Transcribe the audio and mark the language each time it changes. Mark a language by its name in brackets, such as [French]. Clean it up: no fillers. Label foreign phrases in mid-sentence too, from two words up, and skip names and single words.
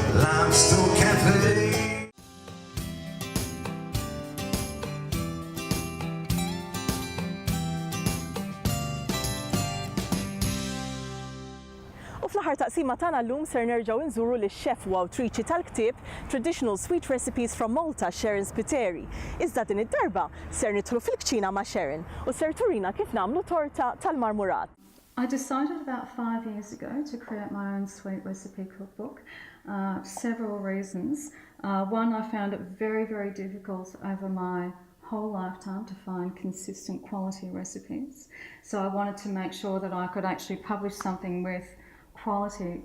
[English] I'm still cafe. [Maltese] U fl-aħħar taqsima tagħna llum ser nerġgħu nżuru lix-xef u awtriċi tal-ktieb Traditional Sweet Recipes from Malta, Sharon Spiteri. Iżda din id-darba ser nidħlu fil-kċina ma' Sharon u ser turina kif nagħmlu torta tal-marmurat. [English] I decided about 5 years ago to create my own sweet recipe cookbook. Several reasons. One, I found it very, very difficult over my whole lifetime to find consistent quality recipes. So I wanted to make sure that I could actually publish something with quality.